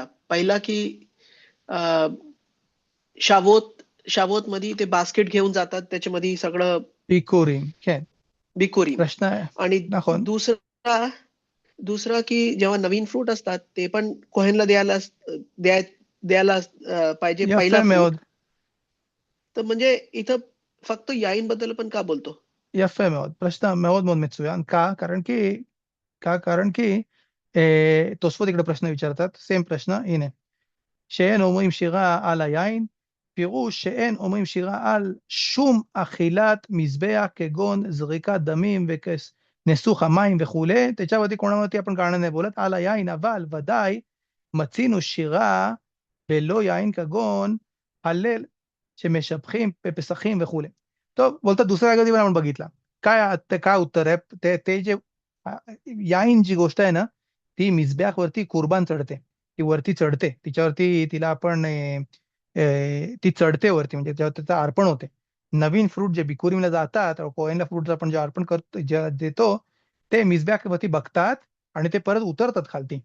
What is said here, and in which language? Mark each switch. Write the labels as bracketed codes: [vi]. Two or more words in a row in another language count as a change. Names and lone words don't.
[mr] पहिला की शावोत मध्ये ते बास्केट घेऊन जातात, त्याच्यामध्ये सगळं बिकुरी. प्रश्न आहे. आणि नाखोन. दुसरा की जेव्हा नवीन फ्रूट असतात ते पण कोहेनला द्यायला पाहिजे पहिला फ्रूट. तर म्हणजे इथं फक्त याईन बद्दल पण का बोलतो? [he] יפה מאוד, प्रश्न מאוד מאוד מצוין. [mr] कारण की תוספות इकडे प्रश्न विचारतात, सेम प्रश्न, [he] הנה. שאין אומרים שירה על היין, פירוש שאין אומרים שירה על שום אכילת מזבח כגון זריקת דמים ונסוך המים וכולי. [mr] त्याच्यावरती कोणावरती आपण गाणं नाही बोलत, [he] על היין, אבל ודאי מצינו שירה בלא יין כגון הלל שמשבחים בפסחים וכולי. טוב, [mr] बोलतात दुसऱ्या जागी पण आपण बघितला. काय उत्तर आहे? ते जे याईन जी गोष्ट आहे ना, ती मिसबॅकवरती कुर्बान चढते, ती वरती चढते, तिला आपण ती चढते वरती, म्हणजे जेव्हा त्याचं अर्पण होते. नवीन फ्रूट जे बिकुरीला जातात, कोहेनला फ्रूट आपण जे अर्पण करतो देतो, ते मिसबॅकवरती बघतात आणि ते परत उतरतात खालती.